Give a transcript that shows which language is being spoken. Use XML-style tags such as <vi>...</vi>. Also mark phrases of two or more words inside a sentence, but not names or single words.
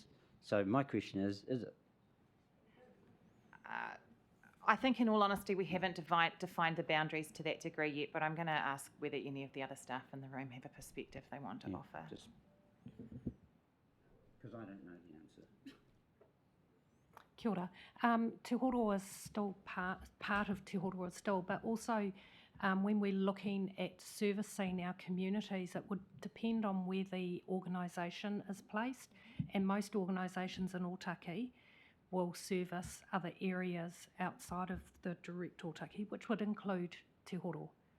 <en>So my question is it? I think, in all honesty, we haven't defined the boundaries to that degree yet, but I'm going to ask whether any of the other staff in the room have a perspective they want to offer. Because I don't know the answer.</en> <mi>Kia ora.</mi> <en>Te Horo is still part of Te Horo is still, but also when we're looking at servicing our communities, it would depend on where the organisation is placed, and most organisations in Ōtaki will service other areas outside of the direct Ōtaki, which would include Te Horo.</en>